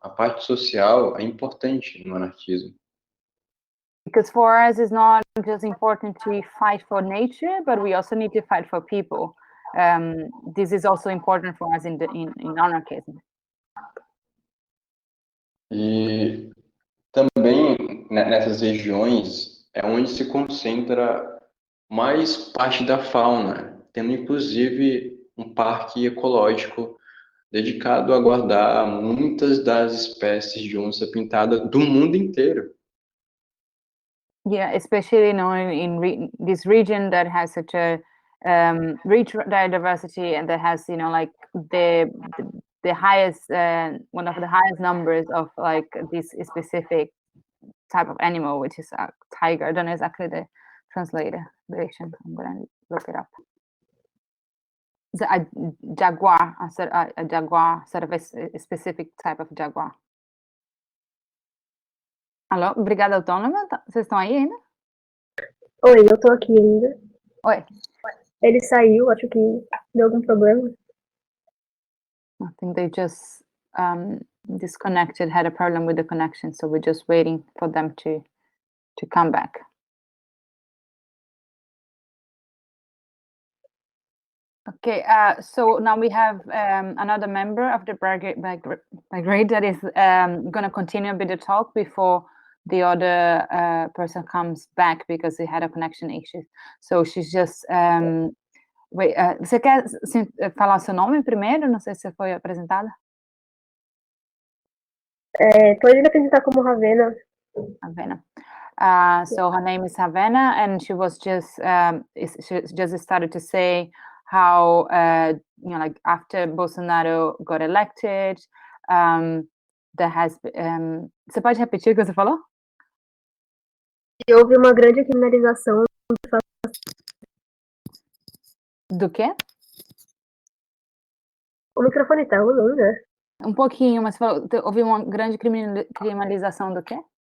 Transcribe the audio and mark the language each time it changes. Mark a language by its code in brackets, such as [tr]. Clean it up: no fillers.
[pt] A parte social é importante no anarquismo. [en] Because for us, it's not just important to fight for nature, but we also need to fight for people. This is also important for us in anarchism. E também nessas regiões é onde se concentra mais parte da fauna, tendo inclusive um parque ecológico dedicado a guardar muitas das espécies de onça pintada do mundo inteiro. Yeah, especially in this region that has such a rich diversity and that has like the highest one of the highest numbers of like this specific type of animal, which is a tiger. I don't know exactly the translation. I'm gonna look it up. A jaguar, a jaguar, sort of a specific type of jaguar. [pt] Alô, Brigada Autônoma, vocês estão aí ainda? Oi, eu tô aqui ainda. Oi. Ele saiu, acho que deu algum problema. [en] I think they just disconnected, had a problem with the connection, so we're just waiting for them to come back. Okay, so now we have another member of the brigade that is going to continue with the talk before the other person comes back because they had a connection issue. So she's just... [pt] wait, você quer falar seu nome primeiro? Não sei se você foi apresentada. Pode me apresentar como Ravena. Havana. [en] So her name is Havana, and she was just she just started to say how you know, like after Bolsonaro got elected, there has [pt] você pode repetir o que você falou? E houve uma grande criminalização. Do quê? O microfone tá rolando, né? Um pouquinho, mas falou, houve uma grande criminalização do quê?